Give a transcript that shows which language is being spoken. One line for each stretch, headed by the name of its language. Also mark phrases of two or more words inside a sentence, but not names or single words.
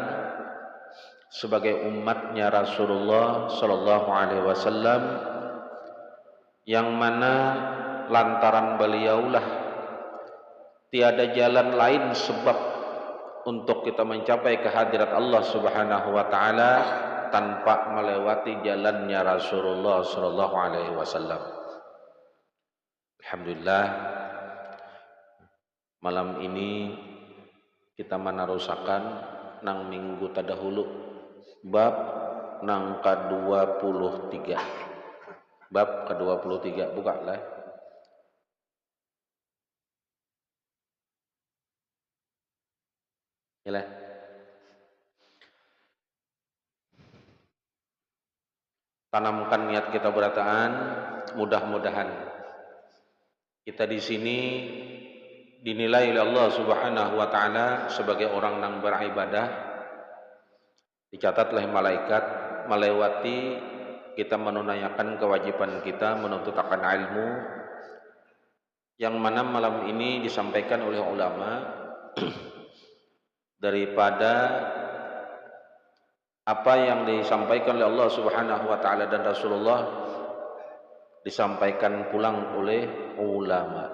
Indonesian: sebagai umatnya Rasulullah
Arabic: صلى الله عليه وسلم,
Indonesian: yang mana lantaran beliaulah tiada jalan lain sebab untuk kita mencapai kehadirat Allah
Arabic: سبحانه وتعالى
Indonesian: tanpa melewati jalannya Rasulullah
Arabic: صلى الله عليه وسلم.
Banjar: Alhamdulillah, malam ini kita menarusakan nang minggu tadahulu bab nang ke-23. Bab ke-23, buka lah. Yalah. Tanamkan niat kita berataan, mudah-mudahan kita di sini dinilai oleh Allah
Arabic: سبحانه وتعالى
Banjar: sebagai orang yang beribadah.
Indonesian: Dicatatlah malaikat melewati kita menunaikan kewajiban kita menuntut akan ilmu, yang mana malam ini disampaikan oleh ulama daripada apa yang disampaikan oleh Allah
Arabic: سبحانه وتعالى
Indonesian: dan Rasulullah disampaikan pulang oleh ulama.